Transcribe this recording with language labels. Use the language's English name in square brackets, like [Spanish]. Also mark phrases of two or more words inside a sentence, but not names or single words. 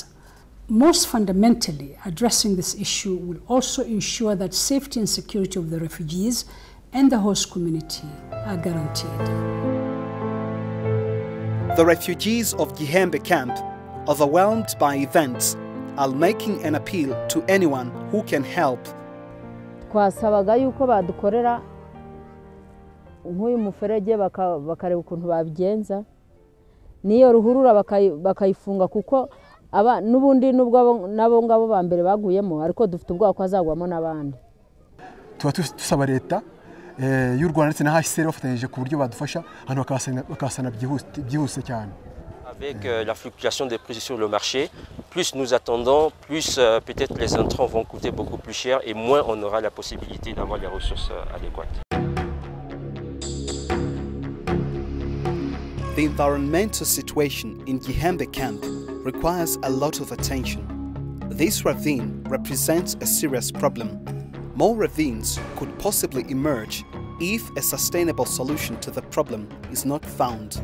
[English] Most fundamentally, addressing this issue will also ensure that safety and security of the refugees and the host community are guaranteed. The refugees of Gihembe camp, overwhelmed by events, are making an appeal to anyone who can help. [Kinyarwanda] Twasabaga yuko badukorera nk'uyu muferege bakareba ukuntu babigenza niyo ruhurura bakayifunga kuko aba nubundi nubwo nabo ngabo ba mbere baguyemo ariko dufite ubwo kwazagwamo nabandi. Tuba tusaba leta y'u Rwanda ndetse na HCR bafatanyije ku buryo badufasha hano bakasana byihuse cyane. [French] Avec la fluctuation des prix sur le marché, plus nous attendons, plus peut-être les intrants vont coûter beaucoup plus cher et moins on aura la possibilité d'avoir les ressources adéquates. [English] The environmental situation in Gihembe camp requires a lot of attention. This ravine represents a serious problem. More ravines could possibly emerge if a sustainable solution to the problem is not found.